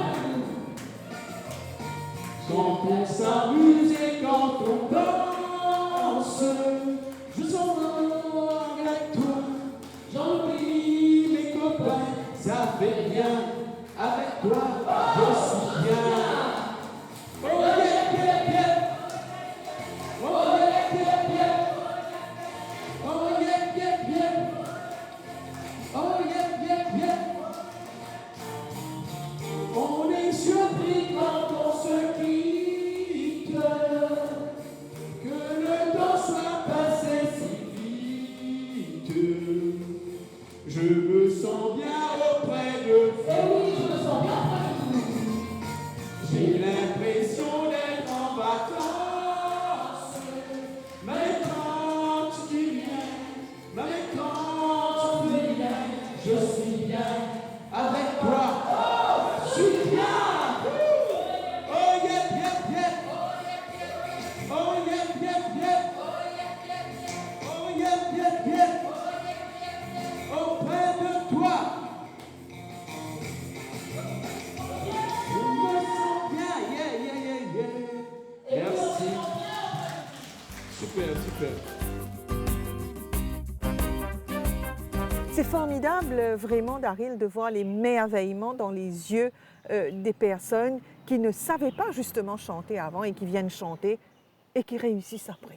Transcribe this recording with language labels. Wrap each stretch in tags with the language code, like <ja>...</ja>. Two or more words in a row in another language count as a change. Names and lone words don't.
<fr>Quand on s'amuse et quand on danse, je sens avec toi, j'en oublie mes copains, ça vais bien. Avec toi, je suis bien.</fr> <en>Oh yeah, yeah, yeah. Oh yeah, yeah, yeah. Oh yeah, yeah, yeah. Oh yeah, yeah, yeah.</en> <fr>On est surpris quand on se quitte, que le temps soit passé si vite. Je me sens bien auprès de vous. Eh oui, je me sens bien auprès de vous. J'ai l'impression d'être en vacances. Mais quand tu viens, mais quand tu viens, je suis bien avec toi. Je suis bien.</fr> <en>Oh yeah, yeah, yeah. Oh yeah, yeah, yeah. Oh yeah, yeah, yeah.</en> <fr>Auprès de toi. Je me sens bien.</fr> <en>Yeah, yeah, yeah, yeah.</en> <fr>Merci. Super, super. C'est formidable, vraiment, Daryl, de voir l'émerveillement dans les yeux des personnes qui ne savaient pas justement chanter avant et qui viennent chanter et qui réussissent après.</fr>